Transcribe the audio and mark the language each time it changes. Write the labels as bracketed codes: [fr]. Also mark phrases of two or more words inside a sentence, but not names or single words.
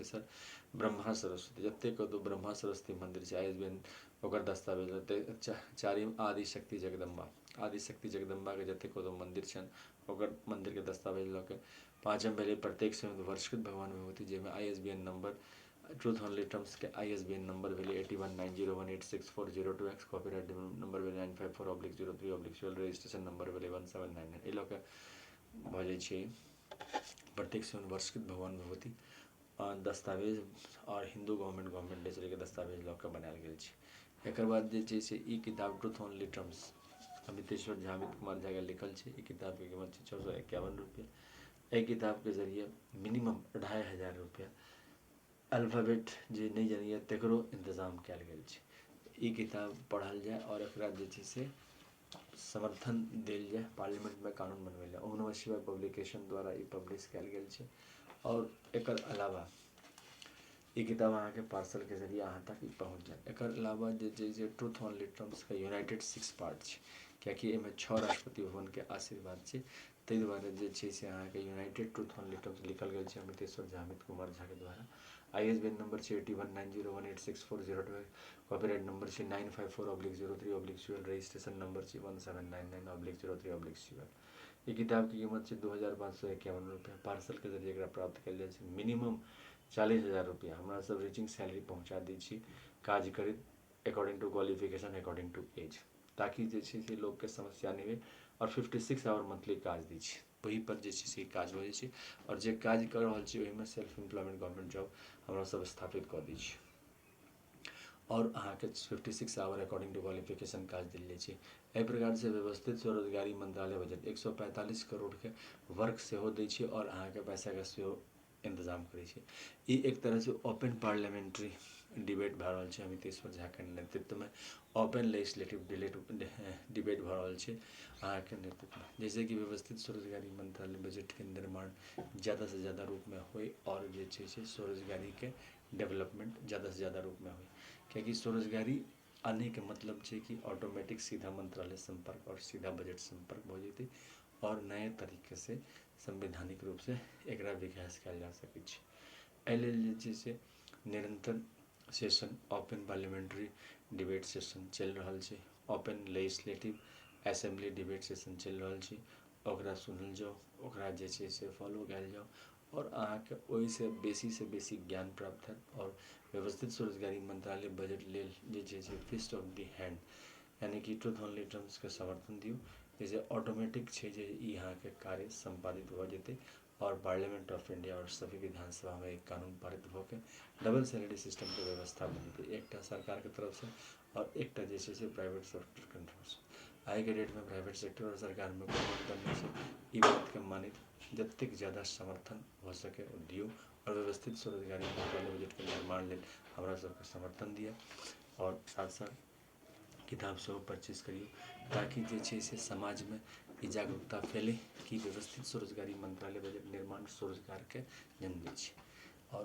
[mai] तेसर ब्रह्मा सरस्वती जतेक कतौ ब्रह्मा सरस्वती मंदिर छै आईएसबीएन ओकर दस्तावेज लेते। चारिम आदिशक्ति जगदम्बा के जतेक कतौ मंदिर छनि ओकर मंदिर के दस्तावेज लऽ के। पाँचम भेलै प्रत्येक संयुक्त वर्षकृत भगवान विभूति जाहिमे [en] ISBN number [mai] ट्रूथ ऑनली टर्म्स के [en] ISBN number [mai] भेलै 8190186402x [en] copyright number [mai] भेलै 954/03/12 [en] registration number [mai] भेलै 1799 एहि लऽ के भऽ जाइ छै प्रत्येक संयुक्त वर्षकृत भगवान विभूति दस्तावेज और हिंदू गवर्नमेंट डे से दस्तावेज लऽ कऽ बनायल गेल छै। एकर बाद जे छै से ई किताब ट्रूथ ओनली टर्म्स अमितेश्वर झा अमित कुमार झा के लिखल छै। ई किताब के कीमत छै 651 रुपया। एहि किताब के जरिए मिनिमम 2500 रुपया अल्फाबेट जे नहीं जानैए तकरो इंतजाम कयल गेल छै। ई किताब पढ़ल जाए और एकरा जे छै से समर्थन देल जाए पार्लियामेंट में कानून बनबै लए। ओम नमः शिवाय पब्लिकेशन द्वारा ई पब्लिश कयल गेल छै। और एकर अलावा ई किताब अहाँ के पार्सल के जरिए अहाँ तक ई पहुँच जाए। एकर अलावा जे छै से ट्रूथ ओनली टर्म्स के यूनाइटेड 6 पार्ट छै, कियाकि एहिमे 6 राष्ट्रपति भवन के आशीर्वाद छै। ताहि दुआरे जे छै से अहाँ के यूनाइटेड ट्रूथ ओनली टर्म्स लिखल गेल छै अमितेश्वर झा अमित कुमार झा के द्वारा। [en] ISBN number [mai] छै 8190186402। [en] copyright number [mai] छै 954/03/12। [en] registration number [mai] छै 1799/03/12। ई किताब की कीमत छै 2551 रुपया। पार्सल के जरिए एकरा प्राप्त कयल जाइ छै। मिनिमम 40,000 रुपया हमरा सब [en] reaching salary [mai] पहुँचा दै छी काज करैत [en] according to qualification according to age, [mai] ताकि जे छै से लोग के समस्या नहीं हुए। और 56 [en] hour monthly [mai] काज दै छी, वही पर जे छै से काज हो जाइ छै। और जे काज कर रहल छी ओहिमे [en] self employment government job [mai] हमरा सब स्थापित कऽ दै छी। और अहाँ के 56 [en] hour according to qualification [mai] काज देल जाइ छै। एहि प्रकार से व्यवस्थित स्वरोजगारी मंत्रालय बजट 145 करोड़ के वर्क सेहो दै छै और अहाँ के पैसा के सेहो इंतजाम करै छै। ई एक तरह से [en] open parliamentary debate [mai] भऽ रहल छै अमितेश्वर झा के नेतृत्व में। [en] open legislative debate [mai] भऽ रहल छै अहाँ के नेतृत्व में, जैसे कि व्यवस्थित स्वरोजगारी मंत्रालय बजट के निर्माण ज़्यादा से ज़्यादा रूप में होए और जे छै से स्वरोजगारी के डेवलपमेंट ज़्यादा से ज़्यादा रूप में होए। क्योंकि स्वरोजगारी आने के मतलब छै कि ऑटोमेटिक सीधा मंत्रालय संपर्क और सीधा बजट संपर्क भऽ जेतै और नए तरीके से संवैधानिक रूप से एकरा विकास कयल जा सकै छै। एहि लेल जे छै से निरंतर [en] session open parliamentary debate session [mai] चल रहल छै। [en] open legislative assembly debate session [mai] चल रहल छै। ओकरा सुनल जाओ, ओकरा जे छै से फॉलो कयल जाओ और अहाँ के ओहि से बेसी ज्ञान प्राप्त हैत। और व्यवस्थित स्वरोजगारी मंत्रालय बजट लेल जे छै से [en] fist of the hand [mai] यानी कि ट्रूथ ओनली टर्म्स के समर्थन दियौ, जैसे ऑटोमेटिक छै जे ई अहाँ के कार्य संपादित भऽ जेतै और पार्लियामेंट ऑफ इंडिया और सभी विधानसभा में एक कानून पारित होकर [en] double salary system [mai] के व्यवस्था बनते, एकटा सरकार के तरफ से और एकटा जे छै से [en] private sector [mai] के तरफ से। आई के डेट में [en] private sector [mai] और सरकार में कोई अंतर नहीं छै। ई बात के मानित जतेक ज़्यादा समर्थन हो सके दियौ और व्यवस्थित स्वरोजगारी मंत्रालय बजट के निर्माण लेल हमरा सबके समर्थन दिया और साथ साथ किताब सेहो परचेज करियौ, ताकि जे छै से समाज में ई जागरूकता फैले कि व्यवस्थित स्वरोजगारी मंत्रालय बजट निर्माण स्वरोजगार के जन्म दै छै।